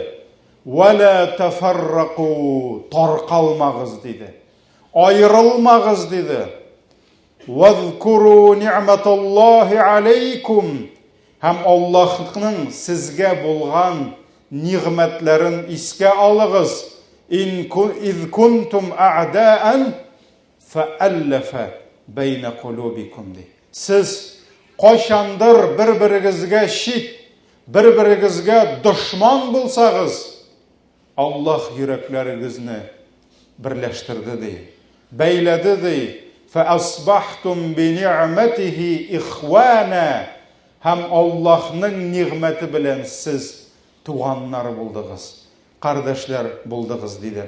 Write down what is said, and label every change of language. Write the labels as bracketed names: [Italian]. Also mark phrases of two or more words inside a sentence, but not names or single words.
[Arabic] ولا تفرقوا» [Tatar] таркалмагыз диде. Айрылмагыз диде. [Arabic] «واذكروا نعمة الله عليكم» [Tatar] һәм Аллаһның сезгә булган нигъмәтләрен искә алыгыз. [Arabic] «إذ كنتم أعداء فألف بين قلوبكم» ди. [Tatar] Сез кайчандыр бер-берегезгә шит, бер-берегезгә дошман булсагыз, Аллаһ йөрәкләрегезне берләштерде ди. Бәйләде ди. [Arabic] «فأصبحتم بنعمته إخوانا» [Tatar] һәм Аллаһның нигъмәте белән сез туганнар булдыгыз, кардәшләр булдыгыз диде.